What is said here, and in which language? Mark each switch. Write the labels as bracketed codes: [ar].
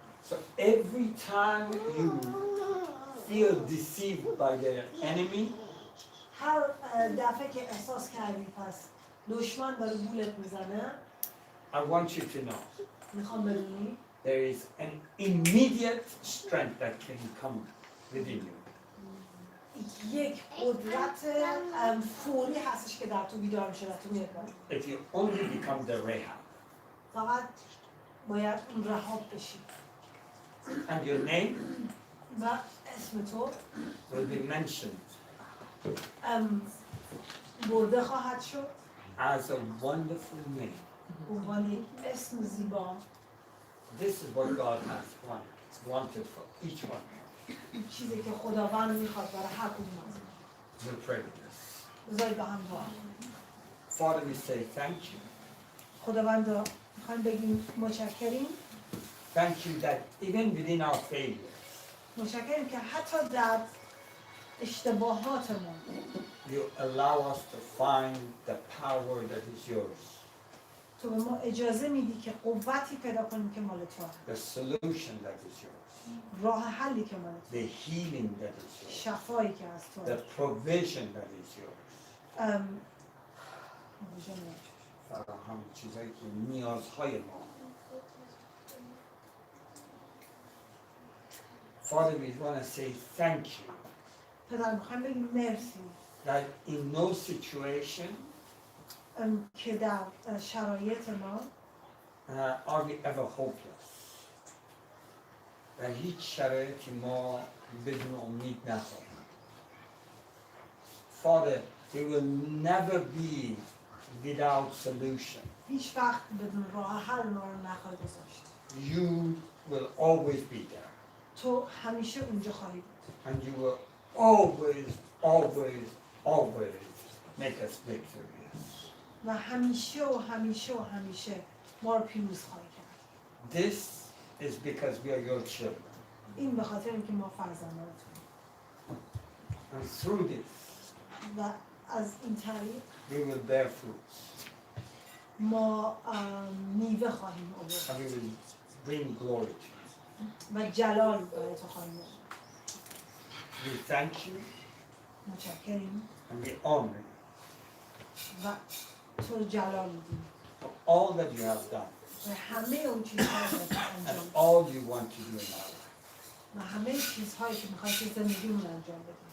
[en] So every time you feel deceived by the enemy, [fa] هر دفعه که احساس کردی پس دشمن داره گولت میزنه، [en] I want you to know [fa] میخوام بدونی [en] there is an immediate strength that can come within you. [fa] یک قدرت فوری هستش که در تو بیدار میشه و تو میاد بالا. [en] If you only become the Rahab. [fa] فقط باید اون رهاب بشی [en] And your name [fa] و اسم تو [en] will be mentioned [fa] برده خواهد شد [en] as a wonderful name. [fa] به عنوان یک اسم زیبا. [en] This is what God has wanted for each one. [fa] این چیزی که خداوند میخواد برای هر کدوم از ما. [en] We'll pray with this. [fa] بذارید با هم دعا کنیم. [en] Father, we say thank you. [fa] خداوند میخوایم بگیم متشکریم. [en] Thank you that even within our failures, [fa] متشکریم که حتی در اشتباهاتمون [en] you allow us to find the power that is yours, [fa] تو به ما اجازه میدی که قوتی پیدا کنیم که مال تو، [en] the solution that is yours, [fa] راه حلی که مال تو، [en] the healing that is yours, [fa] شفایی که از تو، [en] the provision that is yours. [fa] فراهم چیزایی که نیازهای ما. [en] Father, we want to say thank you [fa] پدر میخوایم بگیم مرسی [en] that in no situation [fa] که در شرایط ما [en] are we ever hopeless. [fa] در هیچ شرایطی ما بدون امید نخواهیم. [en] Father, we will never be without solution. [fa] هیچ وقت بدون راه حل ما رو نخواهی گذاشت. [en] You will always be there. [fa] تو همیشه اونجا خواهی بود. [en] And you will always, always, always make us victorious. [fa] و همیشه و همیشه و همیشه ما رو پیروز خواهی کرد. [en] This is because we are your children. [fa] این به خاطر اینکه ما فرزندانتونیم. [en] And through this, [fa] و از این طریق [en] we will bear fruits. [fa] ما میوه خواهیم [en] And [fa] آورد [en] we will bring glory to you. [fa] و جلال برای تو خواهیم آورد. [en] We thank you [fa] متشکریم [en] and we honor you [fa] و تو جلال میدیم [en] for all that you have done [fa] و همه اون چیزهایی که [en] and [fa] انجام [en] all you want to do in our life. [fa] و همه چیزهایی که میخوای که زندگیمون انجام بدیم